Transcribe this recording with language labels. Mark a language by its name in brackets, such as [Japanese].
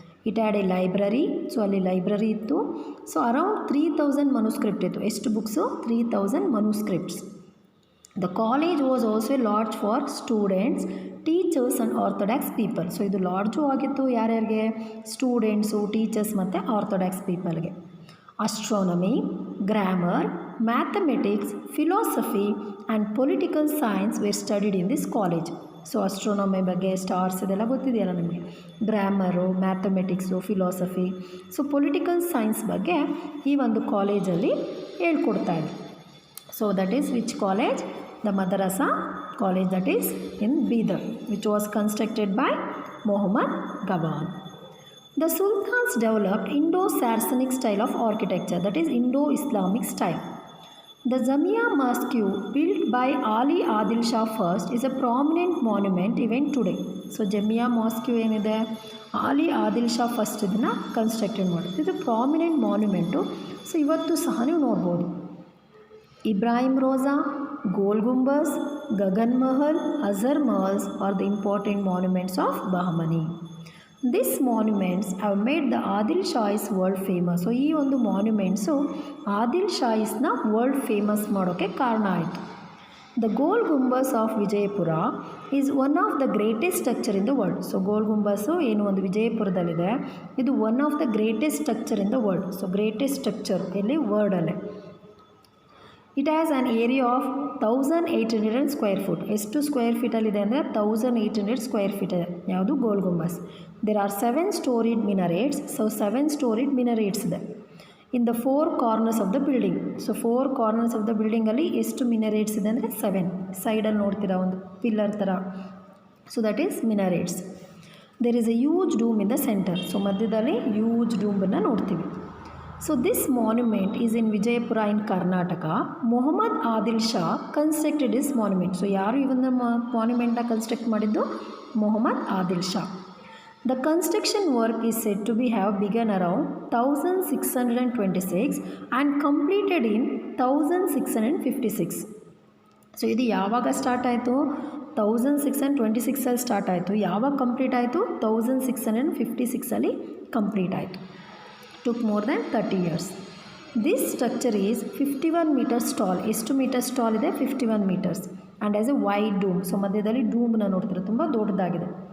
[English] It had a library. [Kannada] So ಅಲ್ಲಿ library ಇತ್ತು. So around 3000 ಮನುಸ್ಕ್ರಿಪ್ಟ್ ಇತ್ತು. ಎಷ್ಟು books? [English] 3000 manuscripts. The college was also a lodge for students, teachers and orthodox people. [Kannada] So ಇದು lodge ಆಗಿತ್ತು ಯಾರ್ಯಾರಿಗೆ? Students, teachers ಮತ್ತು orthodox ಪೀಪಲ್ಗೆ. [English] astronomy, grammar, mathematics, philosophy and political science were studied in this college. [Kannada] So ಅಸ್ಟ್ರೋನಮಿ ಬಗ್ಗೆ, stars ಇದೆಲ್ಲ ಗೊತ್ತಿದೆಯಲ್ಲ ನಮಗೆ. Grammar, mathematics, philosophy, so political science ಬಗ್ಗೆ ಈ ಒಂದು ಕಾಲೇಜಲ್ಲಿ ಹೇಳ್ಕೊಡ್ತಾಯಿದ್ರು. [English] So that is which college? The Madrasa college that is in Bidar, which was constructed by Mohammad Gawan. The Sultans developed Indo-Saracenic style of architecture, that is Indo-Islamic style. The Jamia Mosque built by Ali Adil Shah first is a prominent monument even today. [Kannada] So Jamia Mosque ಏನಿದೆ, Ali Adil Shah first ಇದನ್ನು constructed ಮಾಡಿದ್ರು. ಇದು prominent monument. So ಇವತ್ತು ಸಹ ನೀವು ನೋಡ್ಬೋದು. [English] Ibrahim Roza, Gol Gumbaz, Gagan Mahal, Asar Mahals are the important monuments of Bahmani. This monuments have made the Adil Shahis world famous. [Kannada] So ಈ ಒಂದು ಮಾನ್ಯುಮೆಂಟ್ಸು ಆದಿಲ್ ಶಾಯಿಸ್ನ ವರ್ಲ್ಡ್ ಫೇಮಸ್ ಮಾಡೋಕ್ಕೆ ಕಾರಣ ಆಯಿತು. [English] The Gol Gumbaz of Vijayapura is one of the greatest structure in the world. [Kannada] So goal ಗುಂಬಸ್ಸು ಏನು ಒಂದು ವಿಜಯಪುರದಲ್ಲಿದೆ, ಇದು [English] One of the greatest structure in the world. [Kannada] So greatest structure ಎಲ್ಲಿ? ವರ್ಲ್ಡಲ್ಲೇ. [English] It has an area of 1800 square feet. [Kannada] ಎಷ್ಟು square ಫೀಟಲ್ಲಿದೆ ಅಂದರೆ 1800 square feet ಇದೆ. ಯಾವುದು? ಗೋಲ್ Gumbaz. [English] There are 7 storied minarets. So 7 storied minarets ಇದೆ in the 4 corners of the building. [Kannada] So 4 corners of the ಬಿಲ್ಡಿಂಗಲ್ಲಿ ಎಷ್ಟು ಮಿನರೇಟ್ಸ್ ಇದೆ ಅಂದರೆ 7. ಸೈಡಲ್ಲಿ ನೋಡ್ತೀರಾ ಒಂದು ಪಿಲ್ಲರ್ ಥರ. [English] So that is minarets. There is a huge dome in the centre. [Kannada] So ಮಧ್ಯದಲ್ಲಿ ಹ್ಯೂಜ್ ಡೂಮನ್ನು ನೋಡ್ತೀವಿ. [English] So this monument is in Vijayapura in Karnataka. Muhammad Adil Shah constructed this monument. [Kannada] So ಯಾರು ಇವನ್ನ ಮಾನ್ಯುಮೆಂಟ್ನ ಕನ್ಸ್ಟ್ರಕ್ಟ್ ಮಾಡಿದ್ದು? Mohammed Adil Shah. [English] The construction work is said to be have begun around 1626 and completed in 1656. [Kannada] So ಇದು ಯಾವಾಗ start ಆಯಿತು? 1626 start ಆಯಿತು. ಯಾವಾಗ complete ಆಯಿತು? 1656 complete ಆಯಿತು. [English] took more than 30 years. This structure is 51 meters tall. [Kannada] ಎಷ್ಟು ಮೀಟರ್ಸ್ ಟಾಲ್ ಇದೆ? [English] 51 meters. And has a wide dome. [Kannada] So ಮಧ್ಯದಲ್ಲಿ ಡೂಮ್ನ ನೋಡ್ತಾರೆ, ತುಂಬ ದೊಡ್ಡದಾಗಿದೆ.